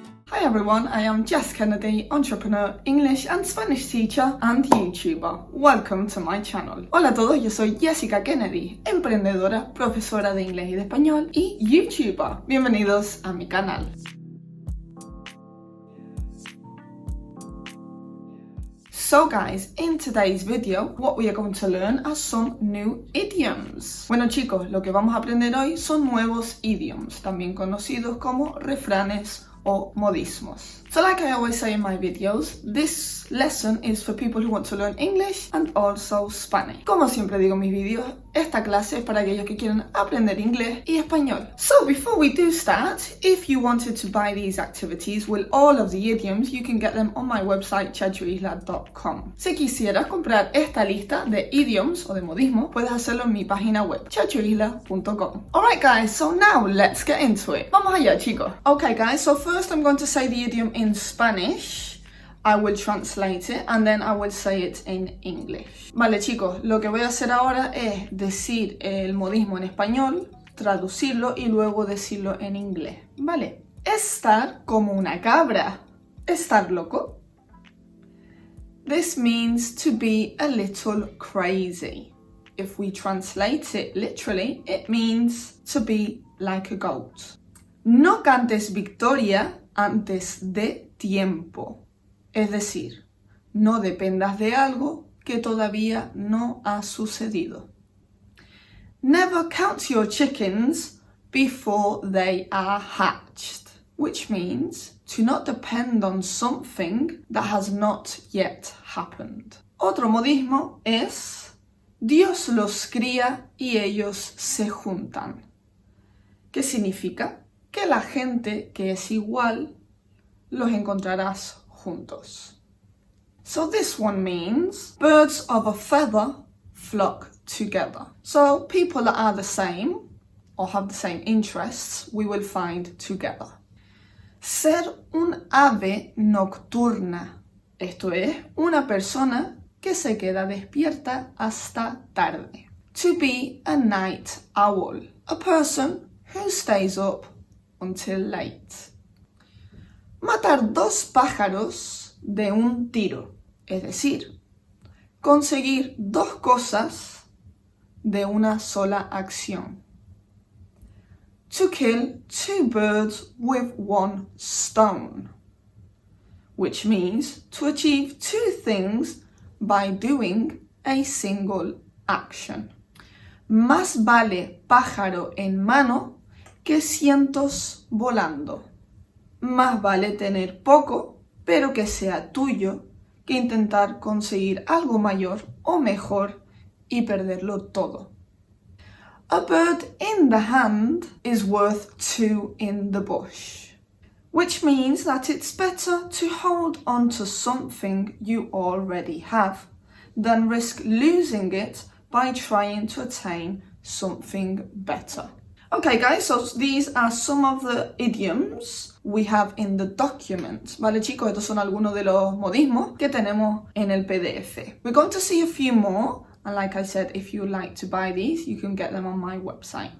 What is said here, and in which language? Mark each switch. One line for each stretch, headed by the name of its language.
English: Hi everyone, I am Jess Kennedy, entrepreneur, English and Spanish teacher and YouTuber. Welcome to my channel.
Spanish: Hola a todos, yo soy Jessica Kennedy, emprendedora, profesora de inglés y de español y YouTuber. Bienvenidos a mi canal.
English: So guys, in today's video, what we are going to learn are some new idioms.
Spanish: Bueno chicos, lo que vamos a aprender hoy son nuevos idioms, también conocidos como refranes o modismos.
English: So like I always say in my videos, this lesson is for people who want to learn English and also Spanish.
Spanish: Como siempre digo en mis vídeos, esta clase es para aquellos que quieren aprender inglés y español.
English: So before we do start, if you wanted to buy these activities with all of the idioms, you can get them on my website chachoisla.com.
Spanish: Si quisieras comprar esta lista de idioms o de modismos, puedes hacerlo en mi página web chachoisla.com.
English: Alright guys, so now let's get into it.
Spanish: Vamos allá chicos.
English: Okay guys, so first I'm going to say the idiom in Spanish. I will translate it and then I will say it in English.
Spanish: Vale chicos, lo que voy a hacer ahora es decir el modismo en español, traducirlo y luego decirlo en inglés. Vale. Estar como una cabra. Estar loco.
English: This means to be a little crazy. If we translate it literally, it means to be like a goat.
Spanish: No cantes victoria antes de tiempo. Es decir, no dependas de algo que todavía no ha sucedido.
English: Never count your chickens before they are hatched, which means to not depend on something that has not yet happened.
Spanish: Otro modismo es Dios los cría y ellos se juntan. ¿Qué significa? Que la gente que es igual los encontrarás juntos.
English: So this one means birds of a feather flock together. So people that are the same or have the same interests, we will find together.
Spanish: Ser un ave nocturna. Esto es, una persona que se queda despierta hasta tarde.
English: To be a night owl. A person who stays up until late.
Spanish: Matar dos pájaros de un tiro, es decir, conseguir dos cosas de una sola acción.
English: To kill two birds with one stone, which means to achieve two things by doing a single action.
Spanish: Más vale pájaro en mano que cientos volando. Más vale tener poco, pero que sea tuyo, que intentar conseguir algo mayor o mejor y perderlo todo.
English: A bird in the hand is worth two in the bush, which means that it's better to hold on to something you already have than risk losing it by trying to attain something better. Okay guys, so these are some of the idioms we have in the document.
Spanish: Vale chicos, estos son algunos de los modismos que tenemos en el PDF.
English: We're going to see a few more, and like I said, if you like to buy these, you can get them on my website.